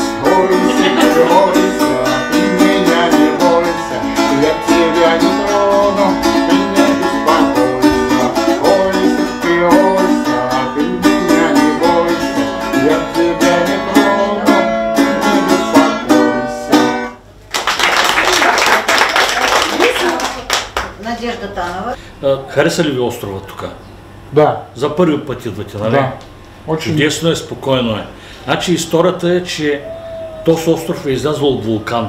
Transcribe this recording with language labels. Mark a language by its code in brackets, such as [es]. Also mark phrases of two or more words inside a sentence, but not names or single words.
[ru] Ойся, ты меня не бойся, я тебя не трону, ты не беспокойся. Ойся, ты меня не бойся, я тебя не трону, ты не беспокойся. [bg] Надежда Танова. Хареса ли ви острова тук? Да. За първи път идвате, нали? [ru] Да. Очень. [bg] Чудесно е, спокойно е. Значи историята е, че този остров е излязъл от вулкан.